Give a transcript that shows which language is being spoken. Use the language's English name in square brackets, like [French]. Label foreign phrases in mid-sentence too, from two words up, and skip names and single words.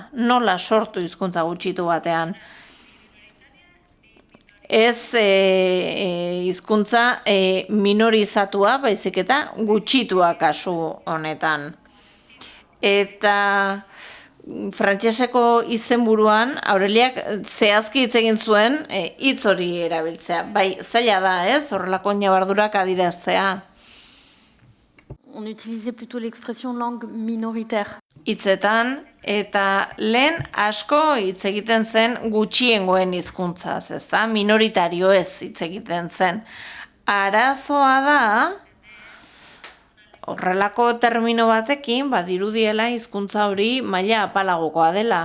[Basque] Nola sortu hizkuntza gutxitu batean? Ez hizkuntza minorizatua, baizik eta gutxitua kasu honetan. Eta frantseseko izenburuan Aureliak zehazki hitz egin zuen hitz hori erabiltzea. Bai, zaila da, ez? Horrelako ñabardurak adieraztea. [French] On utilisait plutôt l'expression langue minoritaire. [Basque] Hitzetan eta lehen asko hitz egiten zen gutxiengoen hizkuntzaz, ezta? Minoritario ez hitz egiten zen. Arazoa da horrelako termino batekin badirudiela hizkuntza hori maila apalagokoa dela.